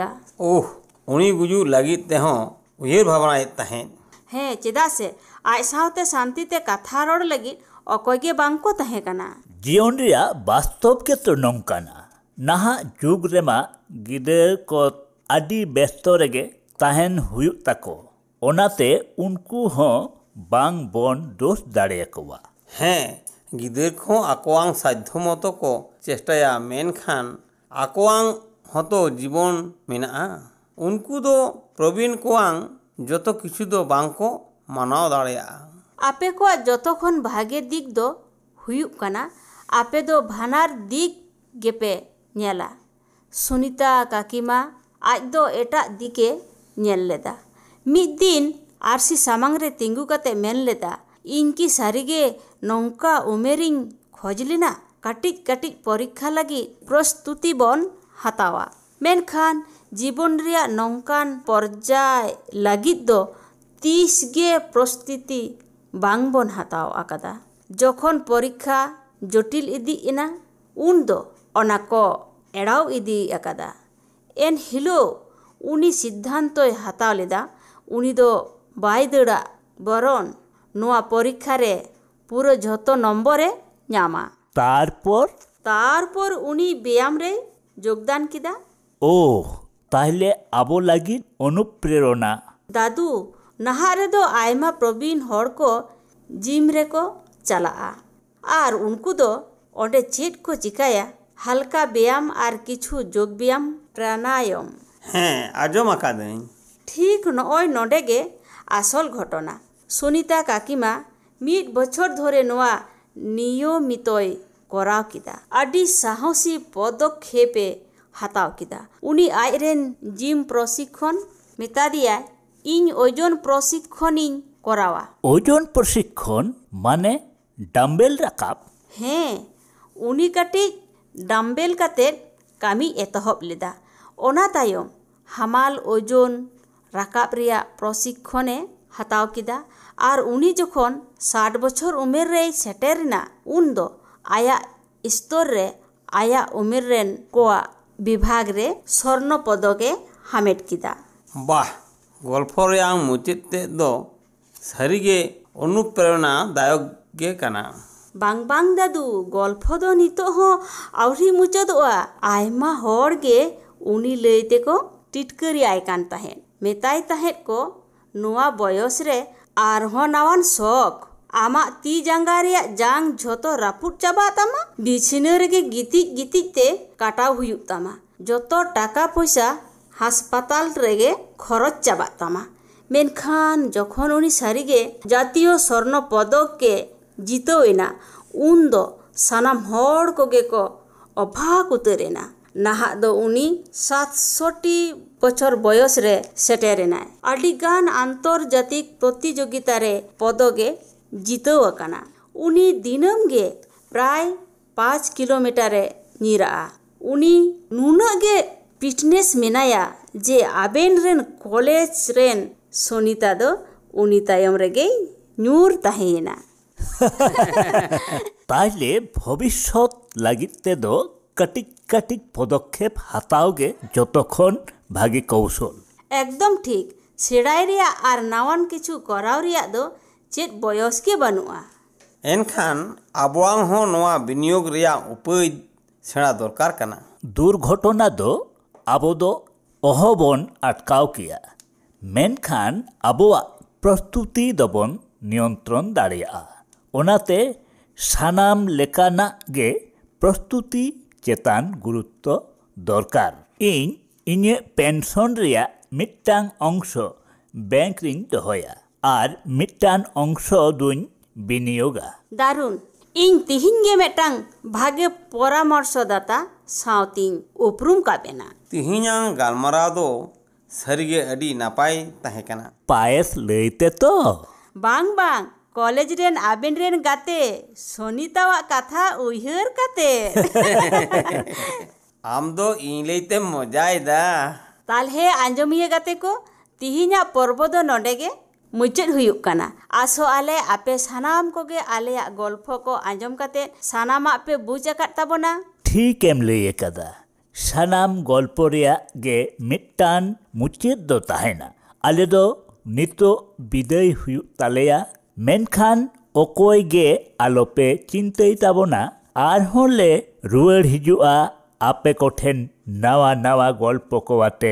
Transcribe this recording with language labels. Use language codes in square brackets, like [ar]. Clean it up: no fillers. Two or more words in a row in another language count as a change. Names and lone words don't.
[sat] ओह उनी गुजु लगित तेहो उयर भावना तहेन। हें चेदा से आज सावते शांति ते कथा रोड लगी अकोयगे बांको तहे कना। जीवन रिया वास्तव के तो नौकाना नहा जुग रेमा गिदर को आदि व्यस्त रेगे तहेन हुयु ताको ओनाते उनको हो बांग बोन दोष दाड़े कोवा। हैं गिदर को आकोआंग साध्य मतो को चेष्टाया मेनखान आकोआंग हतो जीवन मेना उनको दो प्रवीण कोआंग जतो किछु दो बांको मानाव दाड़ेया। आपे को जतोखन भागे दिक दो हुयुक कना आपे दो भानार दिक गेपे नेला। सुनीता काकीमा आज दो एटा दिके नेल लेदा। मिद दिन आरसी सामांग रे तिंगु कते मेन लेदा इनकी सारिगे नौका उमेरिंग खोज लेना काटिक काटिक परीक्षा लगी प्रस्तुति बन हतावा। मेनखान जीवन रिया नौकान पर्याय लगित दो 30 गे प्रस्तुति बांग बन हताव आकादा। जखन परीक्षा जटिल इदी इना उन दो ओना को एड़ाव इदी आकादा। एन हिलो उनी सिद्धांतोय हताव लेदा उनी दो बाय दड़ा बरन नोआ परीक्षा रे पूरा झतो नम्बरे ᱧᱟᱢᱟ। तारपर उनी व्यायाम रे योगदान किदा। ओ ताहले आबो लागिद अनुप्रेरणा। दादू नहा रे दो आयमा प्रवीण हर को जिम रे को चला और उनको दो ओंडे चेट को चिकाया हल्का व्यायाम और किछु जोग व्यायाम प्राणायाम। हाँ आजम आकादई। ठीक नय नोडे गे आसल घटना। सुनीता काकीमा 1 बछर धरे नोआ नियमितय कराव किदा आदि साहसी पदक्षेपे हताव किदा। उनी आयरेन जिम प्रशिक्षण मेता दिया इन ओजन प्रशिक्षण करावा। ओजन प्रशिक्षण माने डम्बेल रकाब। हाँ उनी काटी डम्बेल काते कामी एतहब लेदा। ओना तायम हमाल ओजन राकाब रिया प्रशिक्षणे हताव किदा और उनी जखन 60 बछर उमेर रे सेटेरना उन दो आया स्तर रे आया उमेर रेन कोआ विभाग रे स्वर्ण पदके हामेट किदा। वाह गल्प रे मुचाते दो सारिगे अनुप्रेरणा दायक गे कना। बांग बांग दादू गल्प दो नितो हो आउरी मुचादोआ आयमा हर गे उनी लैते को टिटकरी आय कान ताहेन मेताय ताहेन को नोआ बयस रे आरहो नावान शौक आमा ती जांगा रिया जांग झोतो रापुट चाबा तामा बिछिना रेगे गितिज गितिज ते काटाव हुयुक तामा जतो टाका पैसा हासपाताल रेगे खरच चाबा तामा। मेनखान जखन उनी सारिगे जातीय स्वर्ण पदक के जितोएना उन दो सानाम हर कोगे को अभाग उतरेना। नाहा दो उनी 67 बछर बयस रे सेटेरेना आडिगान आंतर्जातिक प्रतियोगिता रे पदके जितव अकाना। उनी दिनम गे प्राय 5 किलोमीटर रे निरा। उनी नुना गे फिटनेस मेनाया जे आबेन रेन कॉलेज रेन सोनीता दो उनी तायम रेगे न्यूर ताहेना। ताहले भविष्यत लागिते दो कटिक कटिक पदक्षेप हताओगे जतक्षण भागी कौशल। एकदम ठीक सेड़ाई रिया आर नावान किछु कराव रिया दो चेत बयस के बनुआ। एनखान आबोआंग हो नोआ विनियोग रिया उपाय सेड़ा दरकार कना। दुर्घटना दो आबो दो अहबन अटकाव किया मेनखान आबोआ प्रस्तुति दबन नियंत्रण दाड़िया। ओनाते सानाम लेकाना गे प्रस्तुति चेतान गुरुत्व दरकार। इन्हे पेंशन रिया मिट्टांग अंश बैंक रिंग दोहया और मिट्टान अंश दुन बिनियोगा। दारुन इन तिहिन गे मेटांग भागे परामर्शदाता सावतिन उपरुम काबेना। तिहिनांग गालमाराव दो सरिगे अडी नापाय ताहे कना। पायस लैते तो बांग बांग कॉलेज रेन आबेन रेन गाते सोनीतावा कथा उयहर काते। आम दो इन लैते मजायदा। तालहे आंजमिये गाते को तिहिना पर्व दो नोडेगे मुचाद हुयुक कना। आसो आले आपे सानाम कोगे आलेया गल्प को आंजम काते सानामा पे बुझ आकात ताबोना। ठीक एम लई एकदा सानाम गल्प रिया गे मिट्टान मुचाद दो ताहेना। आले दो नितो बिदाय हुयुक तालेया मेनखान ओकोय गे आलोपे चिंतई ताबोना आर होले रुवाड़ हिजुआ आपे कोठेन नवा नवा गल्प को आते।